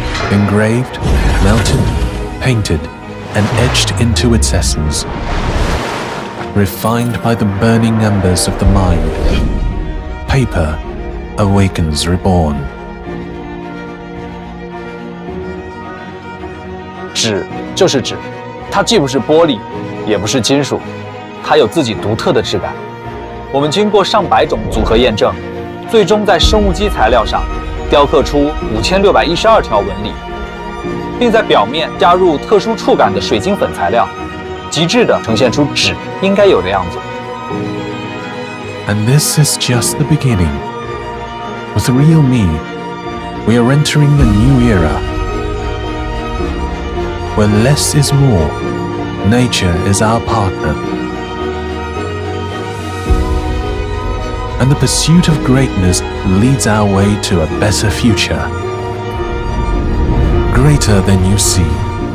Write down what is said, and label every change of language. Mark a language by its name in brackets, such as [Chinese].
[English] Engraved, melted, painted, and etched into its essence. Refined by the burning embers of the mind, paper awakens reborn. [Chinese] 纸就是纸，它既不是玻璃，也不是金属，它有自己独特的质感。我们经过上百种组合验证，最终在生物基材料上雕刻出5612条纹理，并在表面加入特殊触感的水晶粉材料，极致地呈现出纸应该有的样子。 [English] And this is just the beginning. With realme, we are entering a new era, where less is more, nature is our partner, and the pursuit of greatness leads our way to a better future, greater than you see.